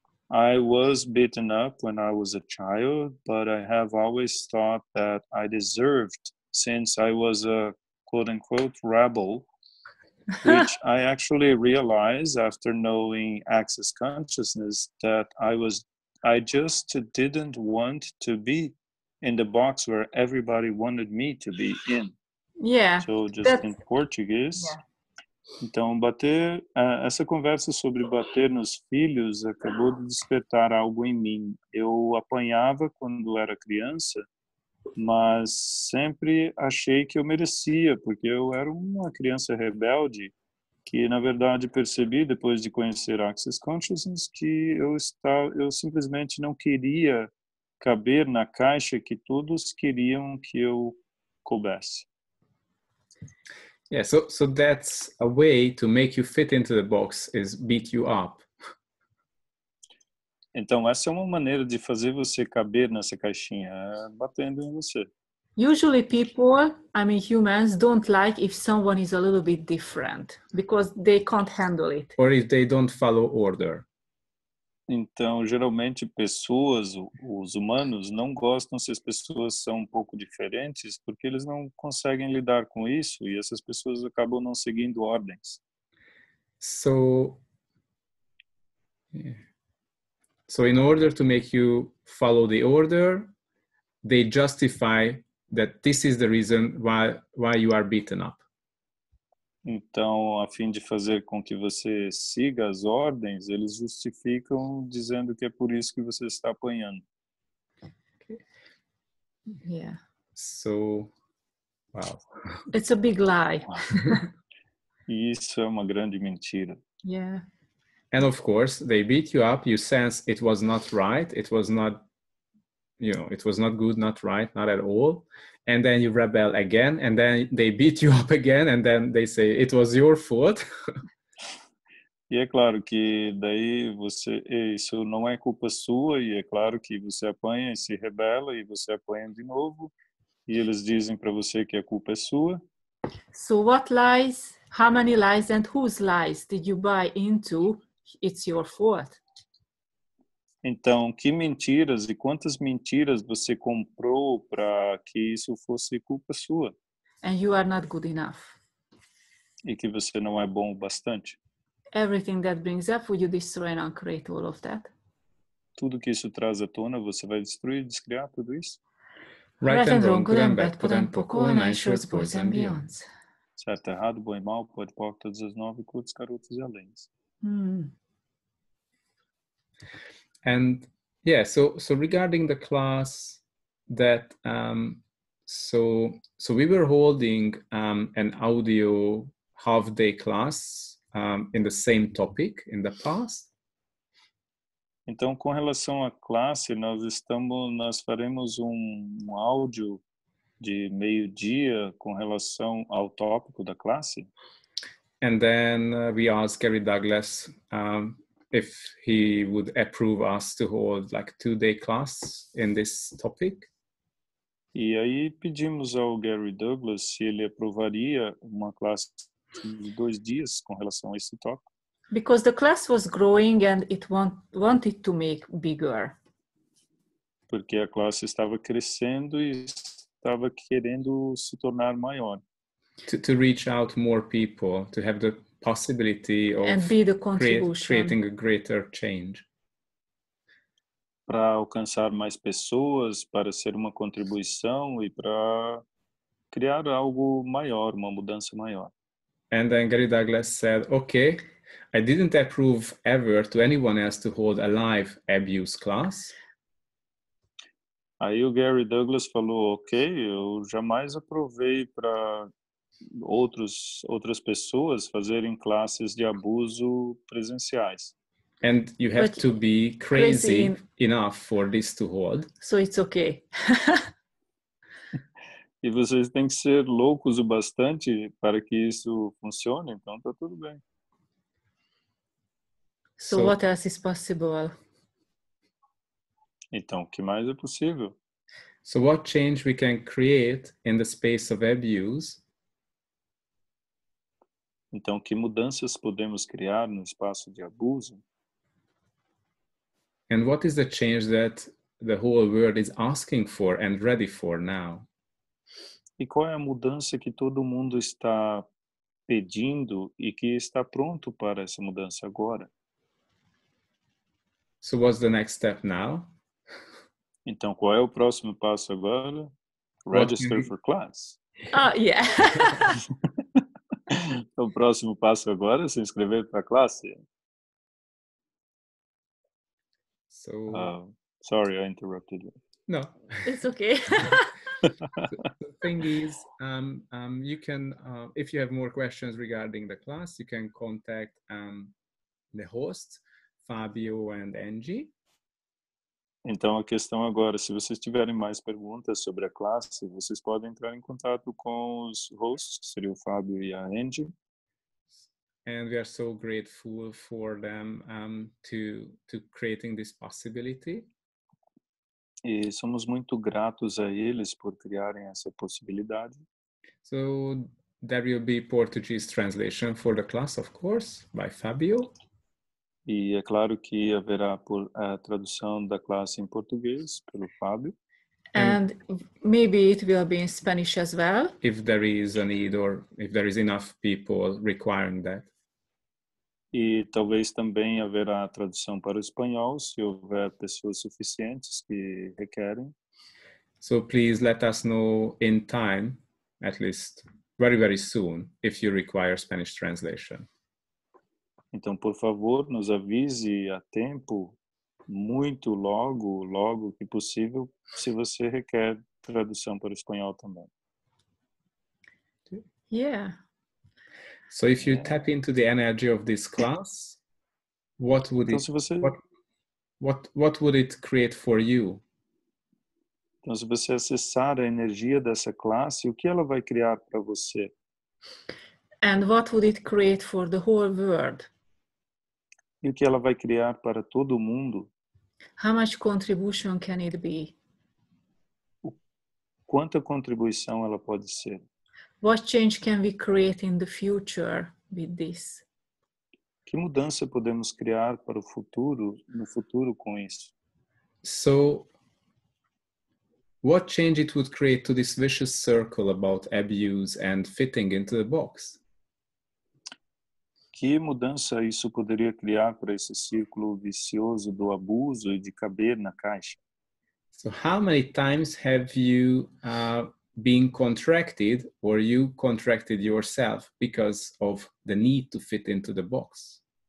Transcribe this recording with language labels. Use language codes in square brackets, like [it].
[en] I was beaten up when I was a child, but I have always thought that I deserved, since I was a quote-unquote rebel, which I actually realized after knowing access consciousness that I just didn't want to be in the box where everybody wanted me to be in. Yeah. So just in Portuguese. Yeah. [pt] Então, essa conversa sobre bater nos filhos acabou de despertar algo em mim. Eu apanhava quando era criança, mas sempre achei que eu merecia, porque eu era uma criança rebelde que, na verdade, percebi depois de conhecer Access Consciousness que eu simplesmente não queria caber na caixa que todos queriam que eu coubesse. [en] Yeah, so that's a way to make you fit into the box, is beat you up. [pt] Então, essa é uma maneira de fazer você caber nessa caixinha, batendo em você. [en] Usually people, humans, don't like if someone is a little bit different because they can't handle it. Or if they don't follow order. [pt] Então, geralmente, os humanos, não gostam se as pessoas são um pouco diferentes, porque eles não conseguem lidar com isso e essas pessoas acabam não seguindo ordens. [en] So in order to make you follow the order, they justify that this is the reason why you are beaten up. [pt] Então, a fim de fazer com que você siga as ordens, eles justificam dizendo que é por isso que você está apanhando. [en] Yeah. So, wow. It's a big lie. [pt] E isso é uma grande mentira. [en] Yeah. And of course, they beat you up, you sense it was not right, it was not, it was not good, not right, not at all. And then you rebel again, and then they beat you up again, and then they say, it was your fault. [pt] E é claro que daí isso não é culpa sua, e é claro que você apanha e se rebela, e você apanha de novo, e eles dizem para você que a culpa é sua. [en] So what lies, how many lies and whose lies did you buy into? It's your fault. [pt] Então, que mentiras e quantas mentiras você comprou para que isso fosse culpa sua? [en] And you are not good enough. [pt] E que você não é bom o bastante? [en] Everything that brings up, would you destroy and uncreate all of that? [pt] Tudo que isso traz à tona, você vai destruir, descriar tudo isso? [en] Right and wrong, good and bad, POR and POC, online, shorts, boys and beyonds. [pt] Certo, errado, bom e mal, pode pôr todas as 9, curtos, garotos e além. [en] And yeah, so regarding the class that, so we were holding an audio half-day class in the same topic in the past. [pt] Então, com relação à classe, nós faremos um áudio de meio-dia com relação ao tópico da classe. [en] And then we asked Gary Douglas if he would approve us to hold like 2-day class in this topic. [pt] E aí pedimos ao Gary Douglas se ele aprovaria uma classe de 2 dias com relação a esse tópico. [en] Because the class was growing and it wanted to make bigger. [pt] Porque a classe estava crescendo e estava querendo se tornar maior. [en] To reach out more people, to have the possibility of And be the contribution. creating a greater change. [pt] Para alcançar mais pessoas, para ser uma contribuição e para criar algo maior, uma mudança maior. [en] And then Gary Douglas said, okay, I didn't approve ever to anyone else to hold a live abuse class. [pt] Aí o Gary Douglas falou, ok, eu jamais aprovei para outras pessoas fazerem classes de abuso presenciais. [en] And you have But to be crazy enough for this to hold. So it's okay. [pt] E vocês têm que ser loucos o bastante para que isso funcione, então tá tudo bem. [en] So what else is possible? [pt] Então, o que mais é possível? [en] So what change we can create in the space of abuse? [pt] Então, que mudanças podemos criar no espaço de abuso? [en] And what is the change that the whole world is asking for and ready for now? [pt] E qual é a mudança que todo mundo está pedindo e que está pronto para essa mudança agora? [en] So what's the next step now? [pt] Então, qual é o próximo passo agora? [en] Register for class. Yeah. [pt] O próximo passo agora é se inscrever para a classe. [en] So, sorry, I interrupted you. no. It's okay. The thing is, you can, if you have more questions regarding the class, you can contact the hosts, Fabio and Angie. [pt] Então, a questão agora, se vocês tiverem mais perguntas sobre a classe, vocês podem entrar em contato com os hosts, que seria o Fábio e a Angie. [en] And we are so grateful for them to creating this possibility. [pt] E somos muito gratos a eles por criarem essa possibilidade. [en] So there will be Portuguese translation for the class, of course, by Fabio. [pt] E é claro que haverá a tradução da classe em português pelo Fábio. [en] And maybe it will be in Spanish as well. If there is a need or if there is enough people requiring that. [pt] E talvez também haverá tradução para o espanhol, se houver pessoas suficientes que requerem. [en] So please let us know in time, at least very, very soon, if you require Spanish translation. [pt] Então, por favor, nos avise a tempo, muito logo que possível, se você requer tradução para o espanhol também. [en] Yeah. So if you tap into the energy of this class, what would [pt] Então, [en] what would it create for you? [pt] Então, se você acessar a energia dessa classe, o que ela vai criar para você? [en] And what would it create for the whole world? [pt] E o que ela vai criar para todo mundo? [en] How much contribution can it be? [pt] Quanta contribuição ela pode ser? [en] What change can we create in the future with this? [pt] Que mudança podemos criar para o futuro, no futuro com isso? [en] So what change it would create to this vicious circle about abuse and fitting into the box? [pt] Que mudança isso poderia criar para esse círculo vicioso do abuso e de caber na caixa? [en] So how many times have you been contracted or you contracted yourself because of the need to fit into the box?